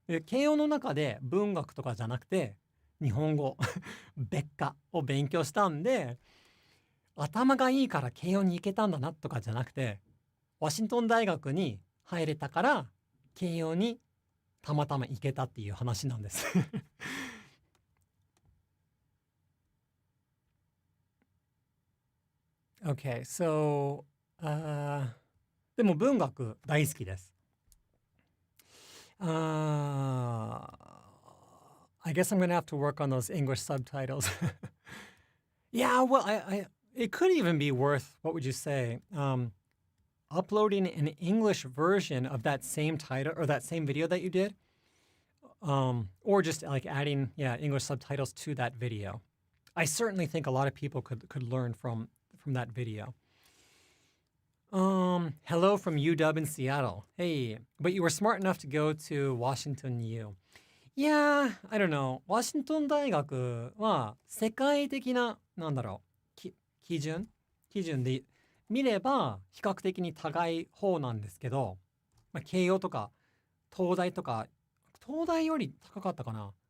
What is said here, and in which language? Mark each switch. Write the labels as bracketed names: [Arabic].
[Japanese] 慶応の中で文学とかじゃなくて日本語別科を勉強したんで、頭がいいから慶応に行けたんだなとかじゃなくて、ワシントン大学に入れたから慶応にたまたま行けたっていう話なんです。 [English] Okay, so, [Japanese] でも文学大好きです。 [English] I guess I'm gonna have to work on those English subtitles. Yeah, well, it could even be worth, what would you say, uploading an English version of that same title or that same video that you did, or just like adding, yeah, English subtitles to that video. I certainly think a lot of people could learn from that video. Hello from UW in Seattle. Hey, but you were smart enough to go to Washington U. Yeah, I don't know. [Japanese] ワシントン大学は世界的な、なんだろう、基準で見れば比較的に高い方なんですけど、慶応とか東大とか、東大より高かったかな。